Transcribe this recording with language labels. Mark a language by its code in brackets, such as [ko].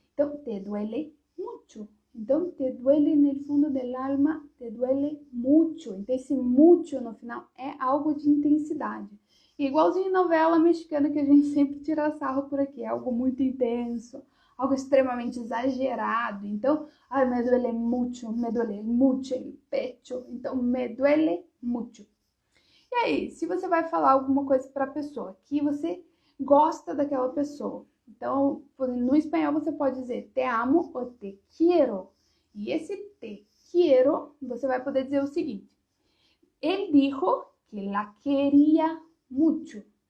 [es] Então, te duele mucho. Então, te duele no fundo del alma, te duele mucho. [pt] Então, esse mucho no final é algo de intensidade. Igualzinho em novela mexicana que a gente sempre tira sarro por aqui. É algo muito intenso, algo extremamente exagerado. [es] Então, me duele mucho el pecho. Então, me duele mucho. [pt] E aí, se você vai falar alguma coisa para a pessoa que você gosta daquela pessoa, então, no espanhol você pode dizer [es] te amo [pt] ou [es] te quiero. [pt] E esse [es] te quiero, [pt] você vai poder dizer o seguinte: ele [es] dijo que la quería mucho.